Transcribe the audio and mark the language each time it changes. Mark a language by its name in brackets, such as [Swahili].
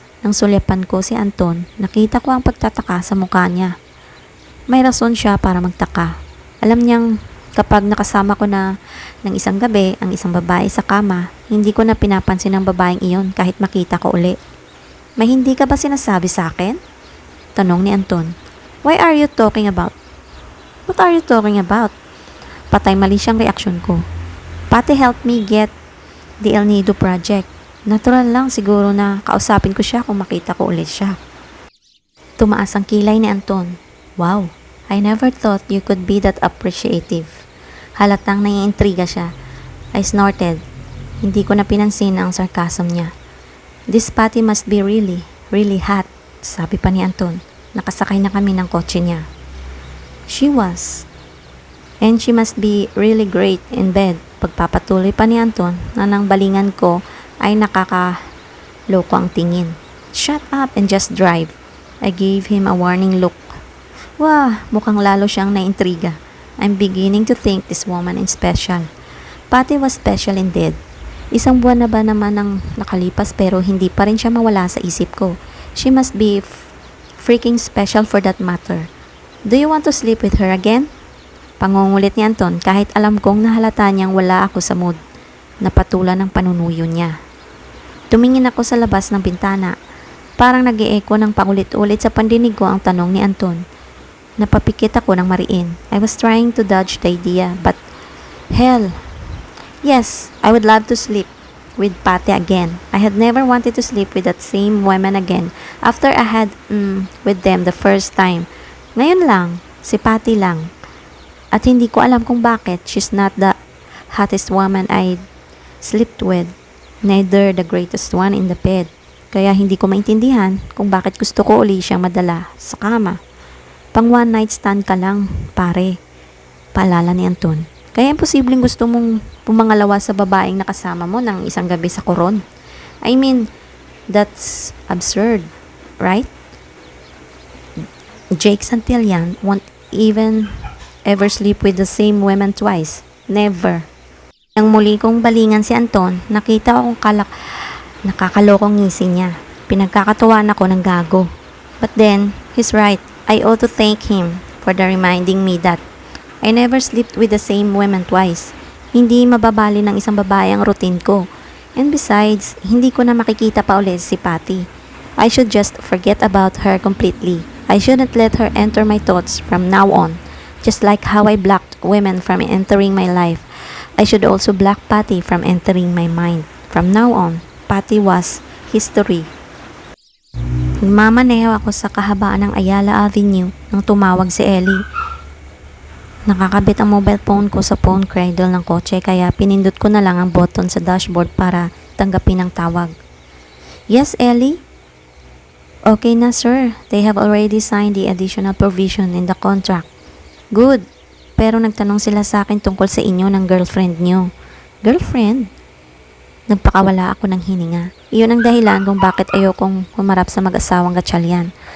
[Filipino] Nang sulyapan ko si Anton, nakita ko ang pagtataka sa mukha niya. May rason siya para magtaka. Alam niyang kapag nakasama ko na ng isang gabi ang isang babae sa kama, hindi ko na pinapansin ang babaeng iyon kahit makita ko uli. May hindi ka ba sinasabi sa akin? Tanong ni Anton. [English] Why are you talking about? What are you talking about? [Filipino] Patay mali siyang reaksyon ko. [English] Patty helped me get the El Nido project. [Filipino] Natural lang siguro na kausapin ko siya kung makita ko ulit siya. Tumaas ang kilay ni Anton. [English] Wow, I never thought you could be that appreciative. [Filipino] Halatang naiintriga siya. [English] I snorted. [Filipino] Hindi ko na pinansin ang sarcasm niya. [English] This Patty must be really, really hot, [Filipino] sabi pa ni Anton. Nakasakay na kami ng kotse niya. [English] She was. And she must be really great in bed. [Filipino] Pagpapatuloy pa ni Anton na nang balingan ko ay nakakaloko ang tingin. [English] Shut up and just drive. I gave him a warning look. [Filipino] Wah, mukhang lalo siyang naintriga. [English] I'm beginning to think this woman is special. Patty was special indeed. [Filipino] Isang buwan na ba naman ang nakalipas pero hindi pa rin siya mawala sa isip ko. [English] She must be freaking special for that matter. Do you want to sleep with her again? [Filipino] Pangungulit ni Anton kahit alam kong nahalata niyang wala ako sa mood. Napatulan ng panunuyo niya. Tumingin ako sa labas ng bintana. Parang nag-e-echo ng paulit-ulit sa pandinig ko ang tanong ni Anton. Napapikit ako ng mariin. [English] I was trying to dodge the idea, but hell. Yes, I would love to sleep with Patty again. I had never wanted to sleep with that same woman again after I had with them the first time. [Filipino] Ngayon lang, si Patty lang. At hindi ko alam kung bakit [English] she's not the hottest woman I slept with, neither the greatest one in the bed. [Filipino] Kaya hindi ko maintindihan kung bakit gusto ko uli siyang madala sa kama. Pang one night stand ka lang, pare. Paalala ni Anton. Kaya imposibleng gusto mong pumangalawa sa babaeng nakasama mo ng isang gabi sa Coron. [English] I mean, that's absurd, right? Jake Santillan won't even ever sleep with the same woman twice. Never. [Filipino] Nang muli kong balingan si Anton, nakita akong nakakalokong ngisi niya. Pinagkakatuwaan ako ng gago. [English] But then, he's right. I ought to thank him for the reminding me that I never slept with the same woman twice. [Filipino] Hindi mababali ng isang babae ang routine ko. [English] And besides, [Filipino] hindi ko na makikita pa ulit si Patty. [English] I should just forget about her completely. I shouldn't let her enter my thoughts from now on. Just like how I blocked women from entering my life, I should also block Patty from entering my mind. From now on, Patty was history. [Filipino] Nagmamaneho ako sa kahabaan ng Ayala Avenue nang tumawag si Ellie. Nakakabit ang mobile phone ko sa phone cradle ng kotse kaya pinindot ko na lang ang button sa dashboard para tanggapin ang tawag. [English] Yes, Ellie? Okay na sir, they have already signed the additional provision in the contract. Good, [Filipino] pero nagtanong sila sa akin tungkol sa inyo ng girlfriend nyo. Girlfriend? Nagpakawala ako ng hininga. Iyon ang dahilan kung bakit ayokong humarap sa mag-asawang gatsalyan.